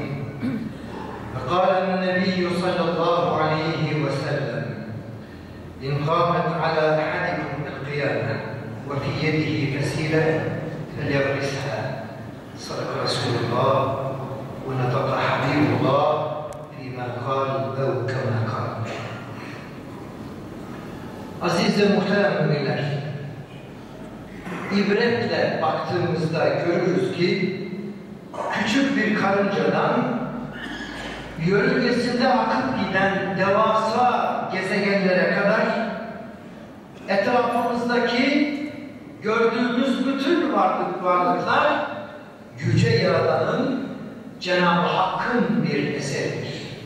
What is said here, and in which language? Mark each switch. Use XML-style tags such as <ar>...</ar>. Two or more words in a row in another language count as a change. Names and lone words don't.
<ar>فقال النبي صلى الله عليه وسلم: إن قامت على أحدكم القيامة وفي يده فسيلة فليغرسها. صدق رسول الله ونطق حبيب الله فيما قال أو كما قال.</ar> <tr>Aziz ve muhterem müminler, ibretle baktığımızda görürüz ki küçük bir karıncadan yörüngesinde akıp giden devasa gezegenlere kadar etrafımızdaki gördüğümüz bütün varlıklar Yüce Yaradan'ın, Cenab-ı Hakk'ın bir eseridir.</tr>